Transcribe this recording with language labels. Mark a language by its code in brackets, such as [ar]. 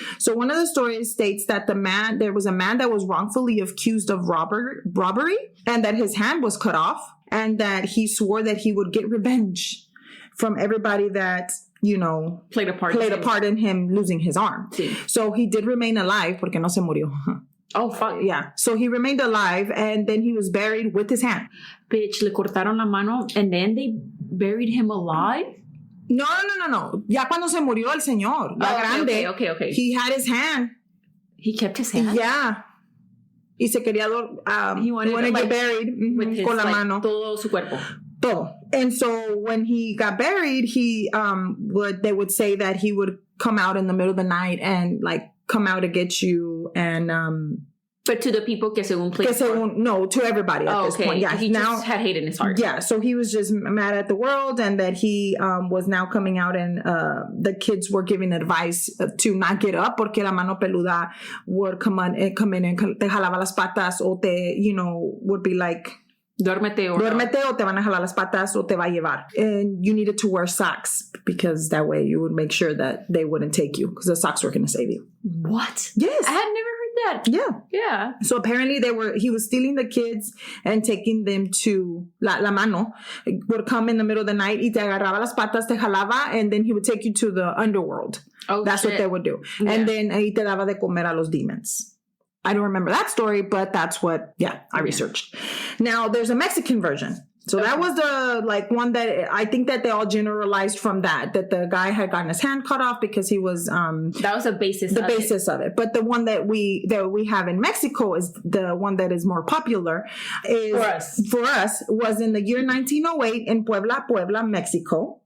[en] So, one of the stories states that there was a man that was wrongfully accused of robbery and that his hand was cut off and that he swore that he would get revenge from everybody that, played a part in him losing his arm. [es] Sí. [en] So, he did remain alive [es] porque no se murió. [en] Oh, fuck. Yeah. So he remained alive and then he was buried with his hand. Bitch, [es] le cortaron la mano [en] and then they buried him alive? No. [es] Ya cuando se murió el señor, grande. [en] Okay. He had his hand. He kept his hand? Yeah. [es] Y se quería, [en] he wanted to get buried with his, [es] con la mano. Todo su cuerpo. Todo. [en] And so when he got buried, they would say that he would come out in the middle of the night and come out to get you and but to the people [es] que según [en] no, to everybody at this point. Yeah, he just had hate in his heart. Yeah, so he was just mad at the world and that he was now coming out and the kids were giving advice to not get up porque la mano peluda would come in and [es] te jalaba las patas o te, [en] would be like [es] Duérmete o te van a jalar las patas o te va a llevar. [en] And you needed to wear socks because that way you would make sure that they wouldn't take you because the socks were going to save you. What? Yes. I had never heard that. Yeah. So apparently he was stealing the kids and taking them to la mano. Would come in the middle of the night [es] y te agarraba las patas, te jalaba, [en] and then he would take you to the underworld. Oh, That's what they would do. Yeah. And then [es] ahí te daba de comer a los demons. [en] I don't remember that story, but that's what, I researched. Now, there's a Mexican version. So that was the one that I think that they all generalized from that the guy had gotten his hand cut off because he was that was the basis of it. But the one that we have in Mexico is the one that is more popular for us was in the year 1908 in Puebla, Mexico.